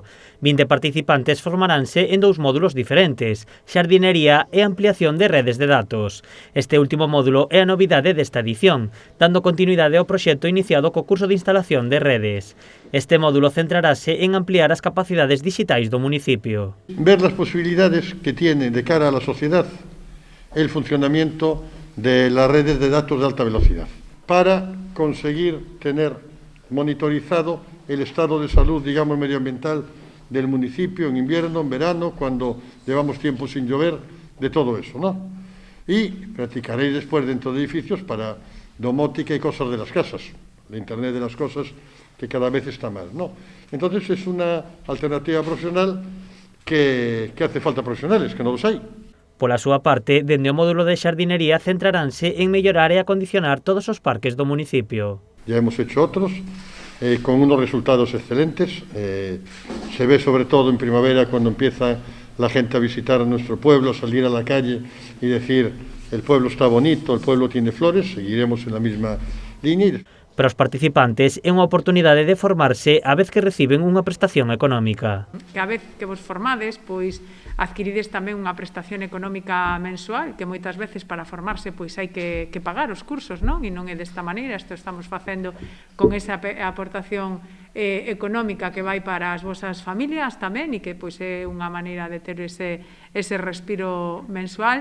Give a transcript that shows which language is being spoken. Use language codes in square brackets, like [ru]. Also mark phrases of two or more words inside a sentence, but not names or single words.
[gl] 20 participantes formaránse en 2 módulos diferentes, xardinería e ampliación de redes de datos. Este último módulo é a novidade desta edición, dando continuidade ao proxecto iniciado co curso de instalación de redes. Este módulo centrarase en ampliar as capacidades digitais do municipio. [es] Ver las posibilidades que tiene de cara a la sociedad el funcionamiento de las redes de datos de alta velocidad para conseguir tener monitorizado el estado de salud, digamos, medioambiental del municipio en invierno, en verano, cuando llevamos tiempo sin llover, de todo eso, ¿no? Y practicaréis después dentro de edificios para domótica y cosas de las casas, la Internet de las cosas, que cada vez está más, ¿no? Entonces es una alternativa profesional que hace falta profesionales, que no los hay. [gl] Pola súa parte, dende o módulo de xardinería centraránse en mellorar e acondicionar todos os parques do municipio. [es] Ya hemos hecho otros, con unos resultados excelentes. Se ve sobre todo en primavera cuando empieza la gente a visitar nuestro pueblo, a salir a la calle y decir el pueblo está bonito, el pueblo tiene flores, seguiremos en la misma línea. [gl] Para os participantes é unha oportunidade de formarse a vez que reciben unha prestación económica. Que a vez que vos formades, pois adquirides tamén unha prestación económica mensual, que moitas veces para formarse pois hai que pagar os cursos, non? E non é desta maneira, isto estamos facendo con esa aportación económica que vai para as vosas familias tamén e que pois é unha maneira de ter ese respiro mensual.